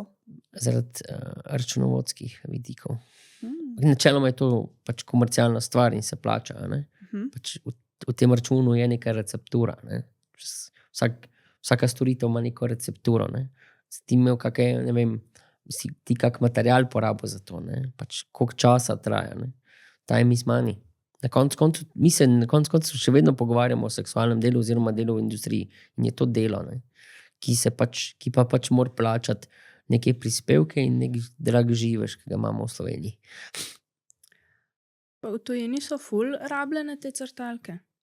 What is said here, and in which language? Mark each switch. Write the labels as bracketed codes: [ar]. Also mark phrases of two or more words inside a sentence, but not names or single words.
[sl] Zaradi računovodskih vidikov. Načeloma je to pač komercialna stvar in se plača. Pač v tem računu je neka receptura. Ne? Vsaka storitev ima neko recepturo. Ne? Si ti imel kakaj, ne vem, si ti kak material porabil za to. Ne? Pač koliko časa traja. Ne? [en] Time is money. [sl] Na koncu mi se še vedno pogovarjamo o seksualnem delu oziroma delu v industriji in je to delo, ne? Ki pa pač mora plačati neke prispevke in nek drag živež, ki ga imamo v Sloveniji. Pa v tujini so ful rabljene te crtalke.